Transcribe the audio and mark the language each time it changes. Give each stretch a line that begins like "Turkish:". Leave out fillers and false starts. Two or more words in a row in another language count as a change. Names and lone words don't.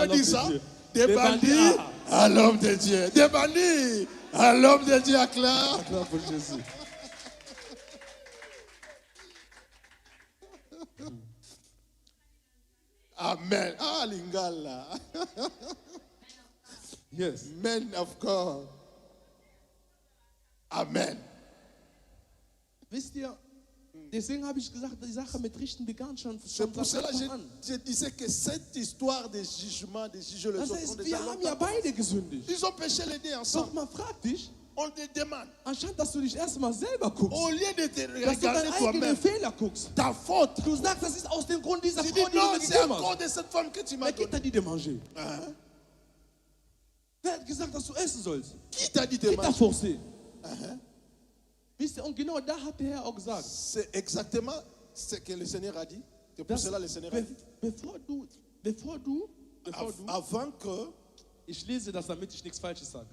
French: peut dire l'homme ça? de Dieu. Des Des bandits bandits à l'homme de Dieu. Des bandits à l'homme de Dieu. Acclame. Acclame pour Jésus. Amen. Ah, Lingala. Yes.
English: Men of God. Amen.
German: Wisst ihr, deswegen habe ich gesagt, die Sache mit Richten begann schon
French: C'est pour
German: seit
French: cela
German: Anfang
French: que
German: an.
French: je disais que cette histoire de jugement, de juger les
German: Das
French: autres, ont
German: heißt,
French: déjà
German: wir haben ja
French: longtemps.
German: beide gesündigt.
French: Ils ont péché les deux
German: Doch
French: ensemble.
German: man fragt dich,
French: On te demande,
German: anstatt dass du dich erstmal selber guckst,
French: au lieu de te
German: dass du
French: regarder
German: deinen eigenen
French: toi-même,
German: Fehler guckst.
French: ta faute,
German: Du sagst, das ist aus dem Grund dieser
French: tu
German: Frau,
French: dis
German: die du
French: non,
German: mir
French: c'est à
German: gegeben
French: cause
German: hast.
French: de cette femme que tu m'as
German: Wer gibt
French: donnée.
German: dir die
French: de manger? Hein?
German: Wer hat gesagt, dass du essen sollst?
French: Qui t'a dit de Qui t'a manger? forcé?
German: Wisst ihr, und genau da hat der Herr auch gesagt,
French: C'est exactement ce que le Seigneur a dit. C'est pour
German: dass
French: cela que le Seigneur a dit.
German: bevor du,
French: Avant que,
German: ich lese das, damit ich nichts Falsches sage.